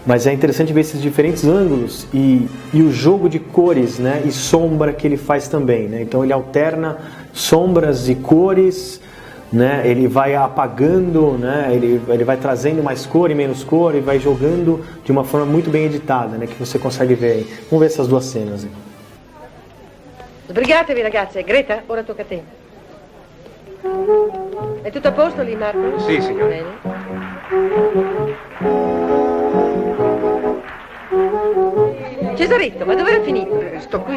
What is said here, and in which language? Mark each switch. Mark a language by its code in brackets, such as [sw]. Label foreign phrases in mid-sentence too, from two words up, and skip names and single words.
[pt] Mas é interessante ver esses diferentes ângulos e o jogo de cores, né, e sombra que ele faz também, né? Então ele alterna sombras e cores, né? Ele vai apagando, né? Ele vai trazendo mais cor e menos cor e vai jogando de uma forma muito bem editada, né? Que você consegue ver aí. Vamos ver essas duas cenas aí. [it] Sbrigatevi ragazze, Greta, ora tocca a te. È tutto a posto lì, Marco? Sì, signora. Bene. Cesaretto, ma dove era finito? Sto qui.